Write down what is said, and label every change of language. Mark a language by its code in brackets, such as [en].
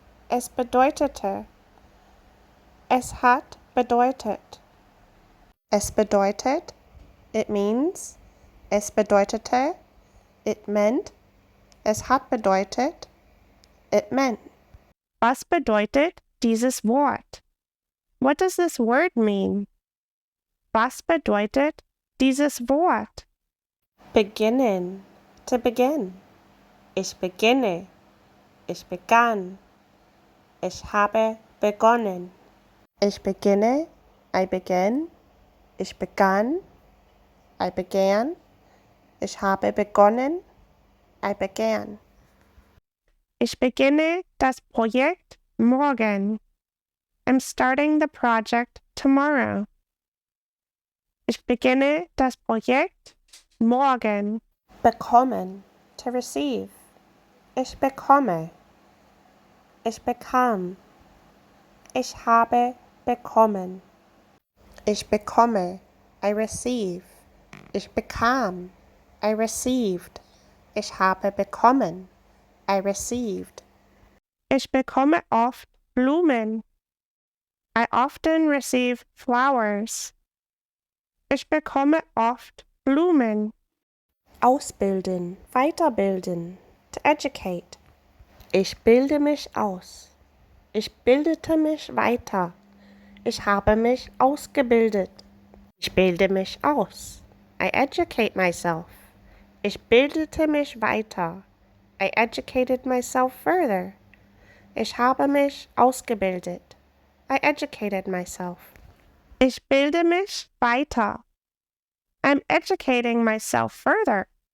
[de] Es bedeutete. Es hat bedeutet. Es bedeutet, [en] it means. [de] Es bedeutete, [en] it meant. [de] Es hat bedeutet, [en] it meant. [de] Was bedeutet dieses Wort? [en] What does this word mean? [de] Was bedeutet dieses Wort? Beginnen, [en] to begin. [de] Ich beginne. Ich begann. Ich habe begonnen. Ich beginne, [en] I began. [de] Ich begann, [en] I began. [de] Ich habe begonnen, [en] I began. [de] Ich beginne das Projekt morgen. [en] I'm starting the project tomorrow. [de] Ich beginne das Projekt morgen. Bekommen, [en] to receive. [de] Ich bekomme. Ich bekam. Ich habe bekommen. Ich bekomme, [en] I receive. [de] Ich bekam, [en] I received. [de] Ich habe bekommen, I received. Ich bekomme oft Blumen. [en] I often receive flowers. [de] Ich bekomme oft Blumen. Ausbilden, weiterbilden, [en] to educate. [de] Ich bilde mich aus. Ich bildete mich weiter. Ich habe mich ausgebildet. Ich bilde mich aus. [en] I educate myself. [de] Ich bildete mich weiter. [en] I educated myself further. [de] Ich habe mich ausgebildet. [en] I educated myself. [de] Ich bilde mich weiter. [en] I'm educating myself further.